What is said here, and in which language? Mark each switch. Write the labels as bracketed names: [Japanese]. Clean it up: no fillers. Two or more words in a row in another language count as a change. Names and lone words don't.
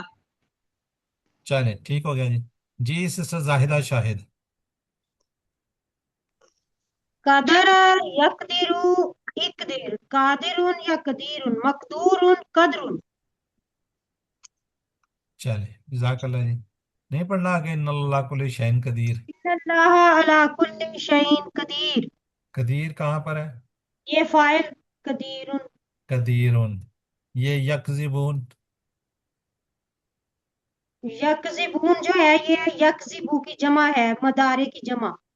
[Urdu] چلے ٹھیک ہو گیا جی۔ جی سسٹر زاہدہ شاہد, [Arabic] قدر يقدر اقدر، قادر يقدر، مقدور قدر. [Urdu] چلے جزاک اللہ جی. نہیں پڑھنا آگے [Arabic] ان اللہ کل شین قدیر؟ ان اللہ علی کل شیء قدیر، [Urdu] قدیر کہاں پر ہے؟ یہ فاعل قدیر، قدیر. یہ یکذبون؟ یکذبون جو ہے یہ یکذبو کی جمع ہے، مدارے کی جمع،